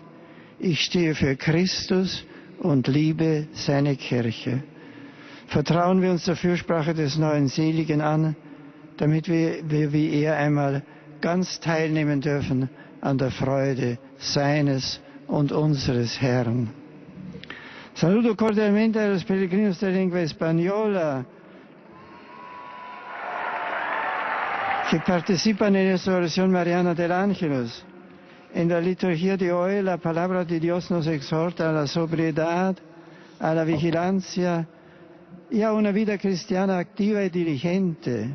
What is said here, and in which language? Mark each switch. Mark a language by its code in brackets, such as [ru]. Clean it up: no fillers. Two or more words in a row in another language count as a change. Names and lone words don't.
[de] Ich stehe für Christus und liebe seine Kirche. Vertrauen wir uns der Fürsprache des neuen Seligen an, damit wir wie er einmal ganz teilnehmen dürfen an der Freude seines und unseres Herrn. [es] Saludo cordialmente a los peregrinos de lengua española que participan en esta oración mariana del Ángelus. En la liturgia de hoy, la palabra de Dios nos exhorta a la sobriedad, a la vigilancia y a una vida cristiana activa y diligente.